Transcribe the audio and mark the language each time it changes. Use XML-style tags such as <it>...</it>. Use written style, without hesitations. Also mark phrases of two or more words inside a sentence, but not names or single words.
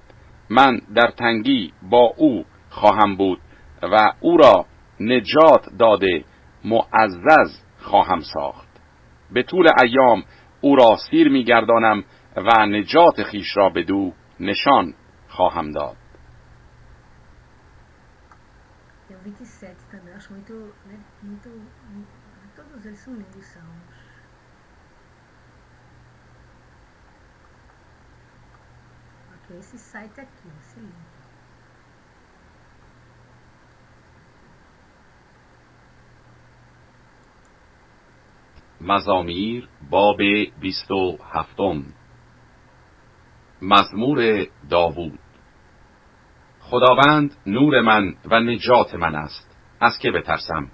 <fa>من در تنگی با او خواهم بود و او را نجات داده معزز خواهم ساخت. به طول ایام او را سیر می‌گردانم و نجات خیش را بدو نشان خواهم داد.</fa> <pt>27 também, acho muito, todos eles são lindos, salmos. Ok, esse site aqui, esse link.</pt> <fa>مزامیر باب 27. مزمور داوود. خداوند نور من و نجات من است، از که بترسم؟</fa>